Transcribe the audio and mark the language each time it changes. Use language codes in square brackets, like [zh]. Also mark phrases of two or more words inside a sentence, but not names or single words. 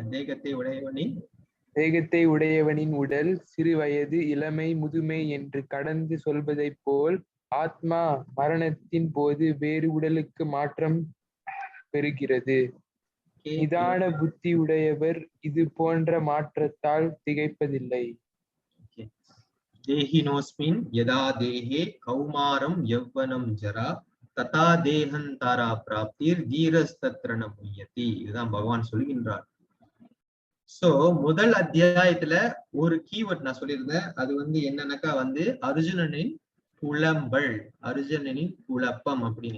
[ta] தேகத்தை உடையவனின் உடல் சிறு வயது, இளமை, முதுமை என்று கடந்து சொல்வதைப் போல் ஆத்மா மரணத்தின் போது வேறு உடலுக்கு மாற்றம் பெறுகிறது. நிதான புத்தி உடையவர் இது போன்ற மாற்றத்தால் திகைப்பதில்லை. [sa] देहिनोऽस्मिन् यथा देहे कौमारं यौवनं जरा तथा देहान्तर प्राप्तिर् धीरस्तत्र न मुह्यति. [ta] இதுதான் பகவான் சொல்கின்றார். சோ முதல் அத்தியாயத்துல ஒரு கீவேர்ட் நான் சொல்லியிருந்தேன். அது வந்து என்னன்னாக்கா வந்து அர்ஜுனனின் புலம்பல், அர்ஜுனனின் குழப்பம் அப்படின்னு.